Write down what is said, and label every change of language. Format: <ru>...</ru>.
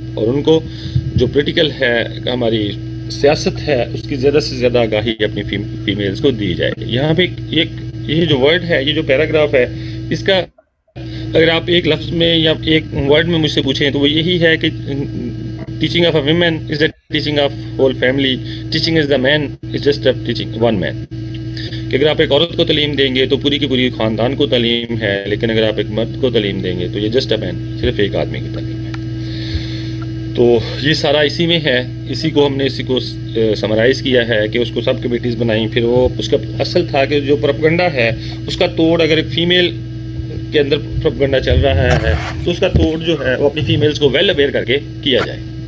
<ur>اور ان کو جو پولیٹیکل ہے ہماری سیاست ہے اس کی زیادہ سے زیادہ آگاہی اپنی فیمیلز کو دی جائے. یہاں پہ یہ جو ورڈ ہے، یہ جو پیراگراف ہے، اس کا اگر آپ ایک لفظ میں یا ایک ورڈ میں مجھ سے پوچھیں تو وہ یہی ہے کہ</ur> <en>teaching of a woman is the teaching of whole family. Teaching is the man is just a teaching one man.</en> <ur>کہ اگر آپ ایک عورت کو تعلیم دیں گے تو پوری کی پوری خاندان کو تعلیم ہے، لیکن اگر آپ ایک مرد کو تعلیم دیں گے تو یہ</ur> <en>just a man,</en> <ur>صرف ایک آدمی کی تعلیم ہے. تو یہ سارا اسی میں ہے. اسی کو ہم نے اسی کو سمرائز کیا ہے کہ اس کو سب کمیٹیز بنائیں. پھر وہ اس کا اصل تھا کہ جو پروپیگنڈا ہے اس کا توڑ اگر ایک فیمیل کے اندر پروپیگنڈا چل رہا ہے تو اس کا توڑ جو ہے وہ اپنی فیمیلز کو ویل اویئر کر کے کیا جائے.</ur>